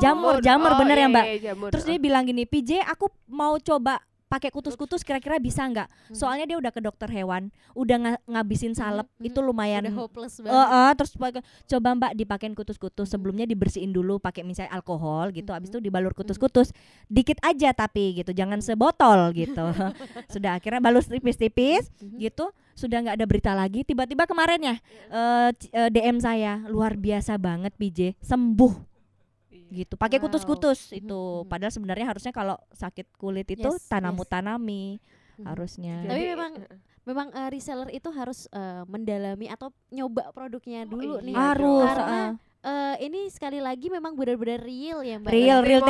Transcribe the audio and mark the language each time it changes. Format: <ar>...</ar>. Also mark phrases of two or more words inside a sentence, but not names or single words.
<id>Jamur bener ya, iya, Mbak? iya, jamur. Terus dia bilang gini, "PJ, aku mau coba pakai kutus-kutus kira-kira bisa nggak?" Soalnya dia udah ke dokter hewan, udah ngabisin salep, itu lumayan. Udah hopeless banget. Terus coba Mbak dipakein kutus-kutus, sebelumnya dibersihin dulu pakai misalnya alkohol gitu, habis itu dibalur kutus-kutus dikit aja tapi gitu, jangan sebotol gitu. Sudah akhirnya balur tipis-tipis gitu, sudah nggak ada berita lagi. Tiba-tiba kemarin ya DM saya, luar biasa banget PJ, sembuh gitu pakai Wow. kutus-kutus itu. Padahal sebenarnya harusnya kalau sakit kulit itu Yes, tanami harusnya. Tapi memang reseller itu harus mendalami atau nyoba produknya dulu nih. Harus Karena ini sekali lagi memang benar-benar real ya Mbak. real Testimoninya,</id>